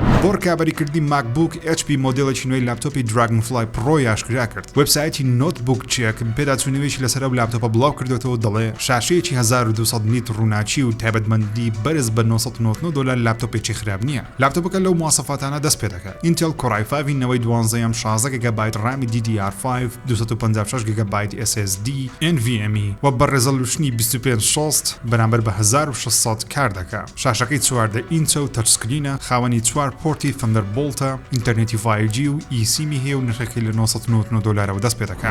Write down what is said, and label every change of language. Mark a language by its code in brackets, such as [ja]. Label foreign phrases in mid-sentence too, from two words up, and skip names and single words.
[ckb] بۆ ڕکابەریکردنی ماکبوک HP مۆدێڵێکی نوێی لاپتۆپی دراگنفلای پرۆ ئاشکرا کرد. وێبسایتی نۆتبوک چێک پێداچوونەوەیکی لەسەر ئەو لاپتۆپە بڵاو کردوێتەوە دەڵێ شاشەیەکی 1200 نیت ڕووناچی و تایبەتمەندی بەرز بە $999 لاپتۆپێکی خراپ نییە. لاپتۆپەکە لەو مواصفاتانە دەست پێ دەکات. Intel Core i5 نەوەی 12 16 GB ڕامی DDR5 256 GB SSD NVMe و بە ڕێزەلوشنی 2560 بەرامبەر بە 1600 کار دەکات. شاشەکەی 14 ئینچە و تەچسکرینە خاوەنی 4 پۆرتی Thunderbolt ئینتەرنێتی 5G و eSIM هەیە و نرخەکەی لە $999 دەست پێ دەکات.